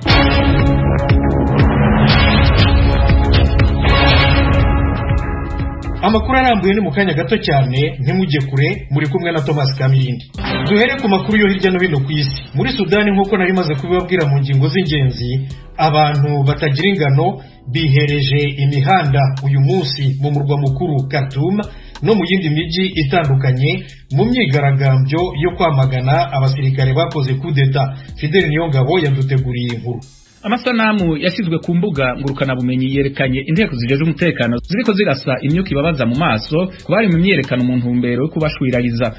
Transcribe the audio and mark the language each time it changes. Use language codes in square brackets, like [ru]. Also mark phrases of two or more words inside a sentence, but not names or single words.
[rw] Amakuru arambuye ni mu kanya gato cyane, ntimujye kure, muri kumwe na Thomas Kamilindi. Duhere ku makuru yo hirya no hino ku isi. Muri Sudani nk'uko nari maze kubibabwira mu ngingo z'ingenzi, abantu batagira ingano bihereje imihanda uyu munsi mu murwa mukuru Khartoum no mu yindi miji itandukanye mu myigaragambyo yo kwamagana abasirikare bakoze kudeta. Fidel Niyongabo yaduteguriye inkuru. [rn] Amasanamu yashyizwe ku mbuga ngurukana bumenyi yerekanye inteko zijeje umutekano ziriko zirasa imyuka ibabaza mu maso kubari mu myerekano mu ntumbero yo kubashwirariza.